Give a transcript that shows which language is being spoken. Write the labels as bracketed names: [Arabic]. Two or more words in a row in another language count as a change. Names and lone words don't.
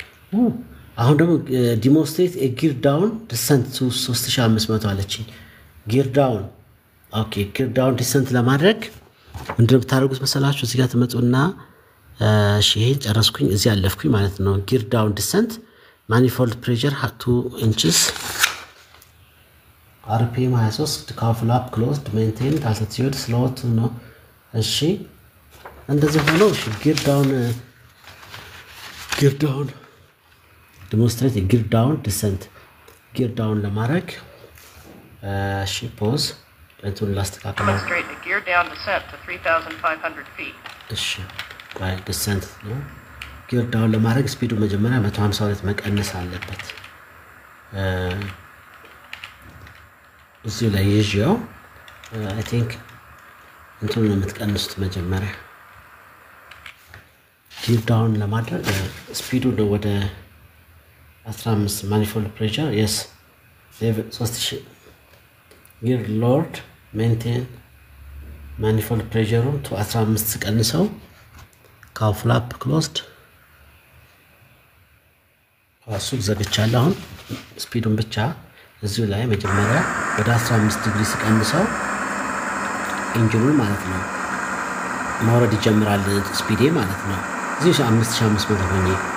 [Amharic] አሁን ደግሞ [English] demonstrate gear down descent to 3500 [Amharic] አለች። [English] gear down okay። gear down descent [Amharic] ለማድረግ ምንድነው ብታደርጉት መሰላችሁ? እዚህ ጋር ተመጡና እሺ ይሄን ጨረስኩኝ። እዚህ አለፍኩኝ ማለት ነው። [English] gear down descent manifold pressure 2 inches RPM 23 cowl flap closed maintained altitude slow to [Amharic] ነው። እሺ እንደዚህ ሆኖ እሺ [English] gear down demonstrate gear down descent gear down [Amharic] ለማድረግ እሺ ፖዝ እንትን ላስተካክል። [English] demonstrate a gear down descent to 3,500 feet. [Amharic] እሺ ቆይ ዲሰንት ነው። [English] gear down [Amharic] ለማድረግ ስፒዱ መጀመሪያ 152 መቀነስ አለበት። እዚህ ላይ ይዤው [English] I think [Amharic] እንትን ነው የምትቀንሱት መጀመሪያ [English] gear down [Amharic] ለማድረግ ስፒዱ ነው ወደ 15 [English] manifold pressure yes level 3000 gear lowered maintain manifold pressure to 15 [Amharic] ቀንሰው [English] cowl flap closed [Amharic] አሱ ዘግቻለሁ። አሁን ስፒዱን ብቻ እዚሁ ላይ መጀመሪያ ወደ 15 ዲግሪ ሲቀንሰው ኢንጂኑን ማለት ነው ማውረድ ይጀምራል። ስፒዴ ማለት ነው እዚህ 5500 ሆኜ